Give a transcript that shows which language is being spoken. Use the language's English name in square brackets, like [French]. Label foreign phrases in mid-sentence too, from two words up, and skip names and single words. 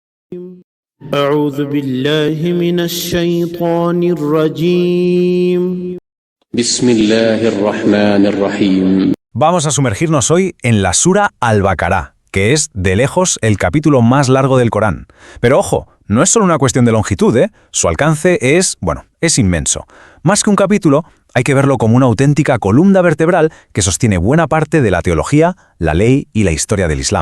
[Arabic] أعوذ بالله من الشيطان الرجيم. بسم الله الرحمن الرحيم. [Spanish] Vamos a sumergirnos hoy en la Sura Al-Baqarah, que es, de lejos, el capítulo más largo del Corán. Pero ojo, no es solo una cuestión de longitud, ¿eh? Su alcance es inmenso. Más que un capítulo, hay que verlo como una auténtica columna vertebral que sostiene buena parte de la teología, la ley y la historia del Islam.